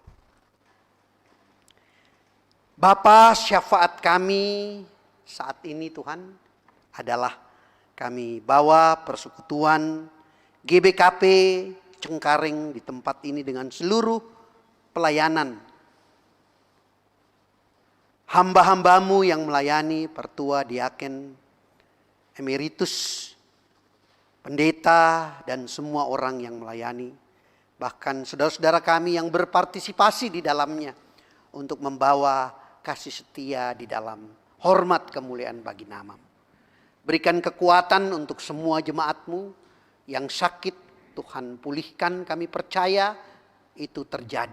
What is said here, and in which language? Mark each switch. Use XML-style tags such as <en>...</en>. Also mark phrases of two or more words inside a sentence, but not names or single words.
<id>Bapa, syafaat kami saat ini Tuhan adalah kami bawa persekutuan GBKP Cengkareng di tempat ini dengan seluruh pelayanan. Hamba-hambamu yang melayani, pertua, diaken, emeritus, pendeta, dan semua orang yang melayani. Bahkan saudara-saudara kami yang berpartisipasi di dalamnya untuk membawa kasih setia di dalam hormat kemuliaan bagi nama-Mu. Berikan kekuatan untuk semua jemaat-Mu yang sakit, Tuhan pulihkan, kami percaya itu terjadi.</id>